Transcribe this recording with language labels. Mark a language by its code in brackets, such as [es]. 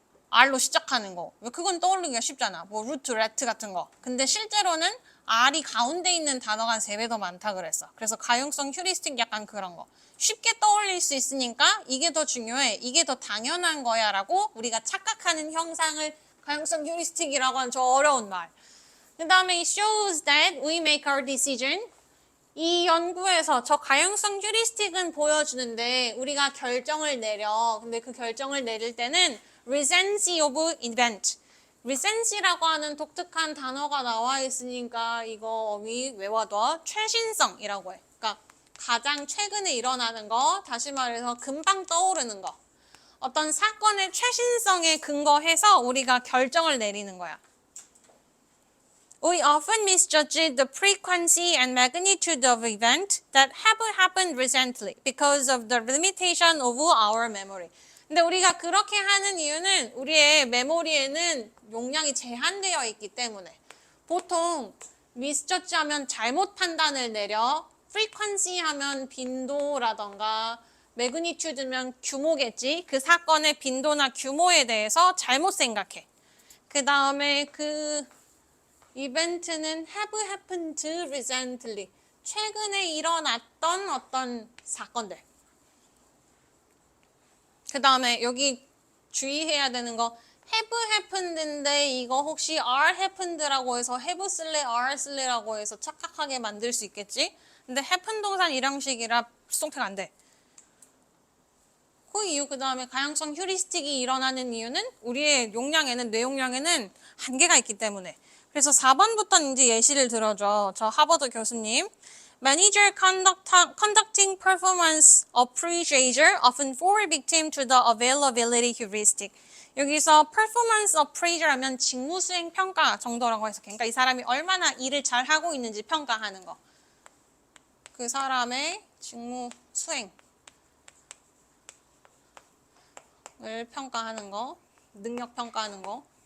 [ko] R로 시작하는 거. 그건 떠올리기가 쉽잖아. 뭐 루트, 레트 같은 거. 근데 실제로는 R이 가운데 있는 단어가 한 3배 더 많다 그랬어. 그래서 가용성 휴리스틱 약간 그런 거. 쉽게 떠올릴 수 있으니까 이게 더 중요해. 이게 더 당연한 거야 라고 우리가 착각하는 형상을 가용성 휴리스틱이라고 하는 저 어려운 말. 그 다음에 [en] it shows that we make our decision. [ko] 이 연구에서 저 가용성 휴리스틱은 보여주는데 우리가 결정을 내려. 근데 그 결정을 내릴 때는 [en] recency of event. [ko] recency라고 하는 독특한 단어가 나와 있으니까 이거 어미 외워둬. 최신성이라고 해. 그러니까 가장 최근에 일어나는 거, 다시 말해서 금방 떠오르는 거. 어떤 사건의 최신성에 근거해서 우리가 결정을 내리는 거야. [en] We often misjudge the frequency and magnitude of events that have happened recently because of the limitation of our memory. [ko] 근데 우리가 그렇게 하는 이유는 우리의 메모리에는 용량이 제한되어 있기 때문에. 보통 misjudge 하면 잘못 판단을 내려, frequency 하면 빈도라던가 magnitude면 규모겠지. 그 사건의 빈도나 규모에 대해서 잘못 생각해. 그 다음에 그 이벤트는 [en] have happened recently. [ko] 최근에 일어났던 어떤 사건들. 그 다음에 여기 주의해야 되는 거 have happened인데 이거 혹시 are happened라고 해서 have 쓸래 are 쓸래라고 해서 착각하게 만들 수 있겠지? 근데 happen 동산 일형식이라 수동태가 안 돼. 그 이유 그 다음에 가용성 휴리스틱이 일어나는 이유는 우리의 용량에는 뇌 용량에는 한계가 있기 때문에. 그래서 4번부터 이제 예시를 들어줘. 저 하버드 교수님. [en] Manager conducting performance appraiser often fall victim to the availability heuristic. [ko] 여기서 performance appraiser 하면 직무 수행 평가 정도라고 해서 그러니까 이 사람이 얼마나 일을 잘 하고 있는지 평가하는 거. 그 사람의 직무 수행을 평가하는 거, 능력 평가하는 거.